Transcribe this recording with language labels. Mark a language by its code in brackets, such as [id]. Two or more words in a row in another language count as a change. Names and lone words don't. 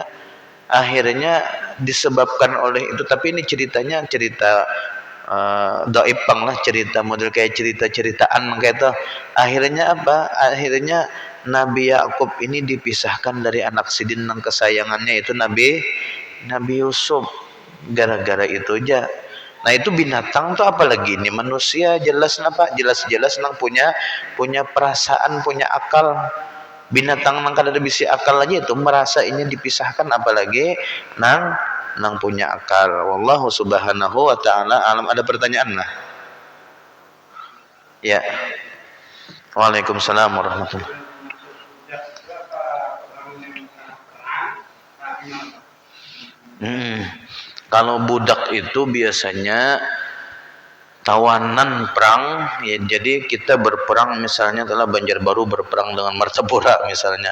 [id] Akhirnya disebabkan oleh itu, tapi ini ceritanya cerita dhaifang lah, cerita model kayak cerita-ceritaan kayak itu. Akhirnya apa? Akhirnya Nabi Yakub ini dipisahkan dari anak Sidin yang kesayangannya itu Nabi Yusuf. Gara-gara itu aja. [bjn] Nah, itu binatang tuh apalagi ini manusia, jelas nang punya perasaan, punya akal. Binatang nang kada ada bisi akal aja itu merasa ini dipisahkan, apalagi nang punya akal. [ar] والله سبحانه وتعالى أعلم. [id] Ada pertanyaan lah? Ya. [ar] وعليكم السلام ورحمة الله. [id] Kalau budak itu biasanya tawanan perang, ya, jadi kita berperang misalnya telah Banjarbaru berperang dengan Martapura misalnya.